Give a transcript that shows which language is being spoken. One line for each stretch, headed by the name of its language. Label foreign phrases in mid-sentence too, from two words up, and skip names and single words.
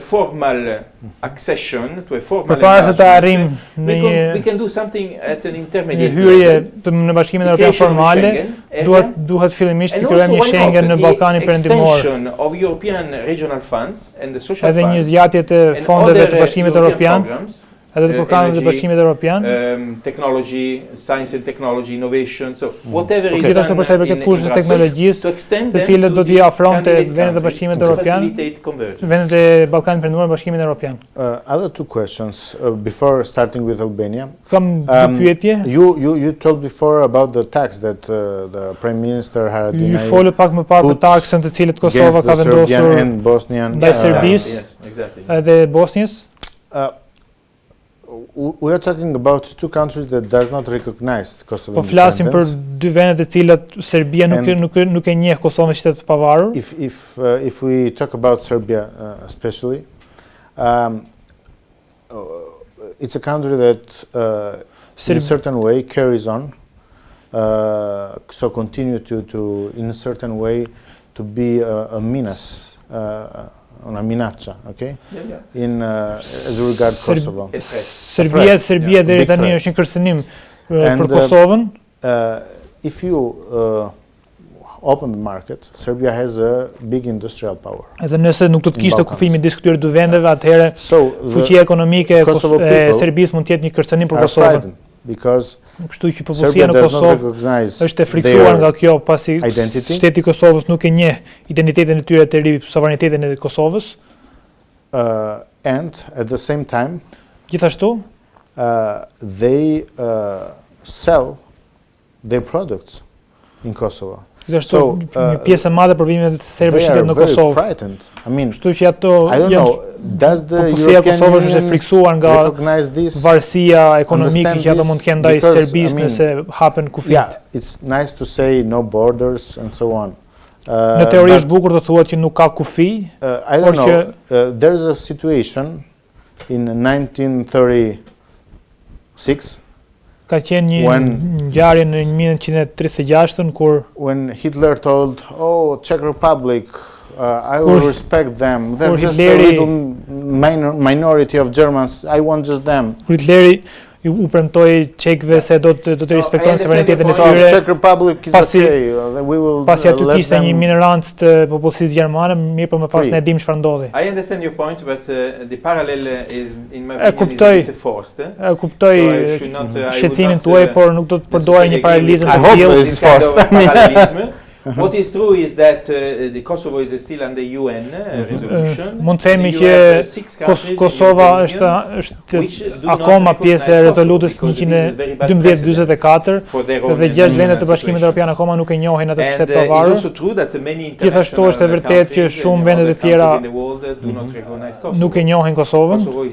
Albanian: Përpara se të arrim në një hyrje në Bashkimin Evropian formale, duhet fillimisht të krijojmë një Schengen në Ballkanin Perëndimor. Edhe një zgjatje të fondeve të Bashkimit Evropian, edhe të programeve të Bashkimit Evropian.
English: Technology, science and technology, innovation, so whatever is
Albanian: gjithashtu për sa i përket fushës së teknologjisë, të cilët do t'i afronte vendet e Bashkimit Evropian, vendet e Ballkanit Perëndimor në Bashkimin Evropian.
English: Other two questions before starting with Albania.
Albanian: Kam dy pyetje.
English: You told before about the tax that the Prime Minister Haradinaj.
Albanian: Ju folët pak më parë për taksën të cilët Kosova ka vendosur ndaj Serbisë edhe Bosnjës.
English: We are talking about two countries that does not recognize Kosovo.
Albanian: Po flasim për dy vende të cilat Serbia nuk e njeh Kosovën si shtet të pavarur.
English: If we talk about Serbia especially, it's a country that in a certain way carries on, so continue to in a certain way to be a menace.
Italian: Una minaccia,
English: okay? As regard Kosovo.
Albanian: Serbia deri tani është një kërcënim për Kosovën.
English: If you open the market, Serbia has a big industrial power.
Albanian: Edhe nëse nuk do të kishte kufi midis këtyre dy vendeve, atëherë fuqia ekonomike e Serbisë mund të jetë një kërcënim për Kosovën.
English: Because
Albanian: kështu që popullsia në Kosovë është e friksuar nga kjo pasi shteti i Kosovës nuk e njeh identitetin e tyre të ri, sovranitetin e Kosovës.
English: And at the same time,
Albanian: gjithashtu,
English: they sell their products in Kosovo.
Albanian: Gjithashtu, një pjesë e madhe provimeve të serbëve shitet në Kosovë. Kështu që ato popullsia e Kosovës është e friksuar nga varësia ekonomike që ato mund të kenë ndaj Serbisë nëse hapen kufit.
English: It's nice to say no borders and so on.
Albanian: Në teori është bukur të thuhet që nuk ka kufi.
English: I don't know. There's a situation in 1936.
Albanian: Ka qenë një ngjarje në 1936-ën kur
English: when Hitler told, "Oh, Czech Republic, I will respect them. They're just a little minority of Germans. I want just them."
Albanian: Hitleri u premtoi çekëve se do të respektojnë suverenitetin e tyre.
English: Czech Republic is okay. We will
Albanian: pasi aty kishte një minorancë të popullsisë gjermane, mirë po më pas ne dim çfarë ndodhi.
English: I understand your point, but the parallel is in my opinion forced.
Albanian: E kuptoj shqetësimin tuaj, por nuk do të përdorë një paralelizëm të tillë.
English: What is true is that the Kosovo is still under UN resolution.
Albanian: Mund të themi që Kosova është akoma pjesë e rezolutës 1244 dhe 6 vende të Bashkimit Evropian akoma nuk e njohin atë shtet pavarur. Gjithashtu është e vërtetë që shumë vende të tjera nuk e njohin Kosovën.